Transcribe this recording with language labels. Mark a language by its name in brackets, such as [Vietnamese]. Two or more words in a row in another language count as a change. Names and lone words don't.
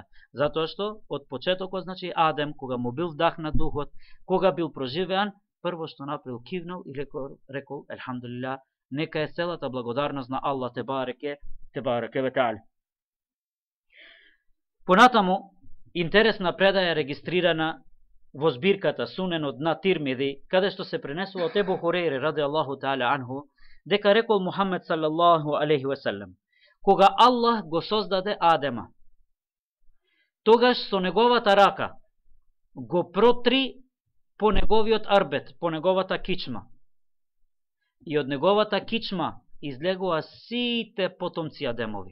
[Macedonian] Затоа што од почетокот, значи Адем, кога му бил вдахнат духот, кога бил проживеан, прво што направил кивнал и рекол елхамдулилlah, нека е целата благодарност на Аллах [Arabic] تبارك وتعالى. [Macedonian] Понатаму, интересна предаја регистрирана во збирката Суненот на Тирмизи, каде што се пренесува од Ебу Хурейре [Arabic] رضي الله تعالى عنه, [Macedonian] дека рекол Мухамед [Arabic] صلى الله عليه وسلم: [Macedonian] кога Аллах го создаде Адема, тогаш со неговата рака го протри по неговиот арбет, по неговата кичма. И од неговата кичма излегува сите потомци Адемови.